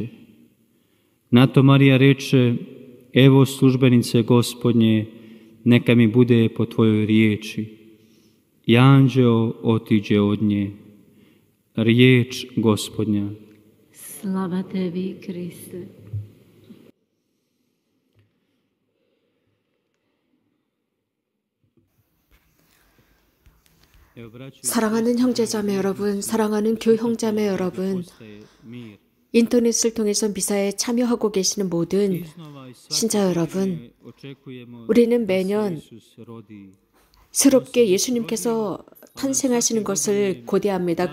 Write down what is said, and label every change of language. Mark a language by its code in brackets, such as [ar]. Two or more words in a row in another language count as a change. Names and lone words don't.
[hr] Na to Marija reče: evo službenice Gospodnje, neka mi bude po tvojoj riječi. I anđeo otiđe od nje. Riječ Gospodnja. Slava tebi, Kriste. [ko] 사랑하는 형제자매 여러분, 사랑하는 교형자매 여러분, 인터넷을 통해서 미사에 참여하고 계시는 모든 신자 여러분, 우리는 매년 새롭게 예수님께서 탄생하시는 것을 고대합니다.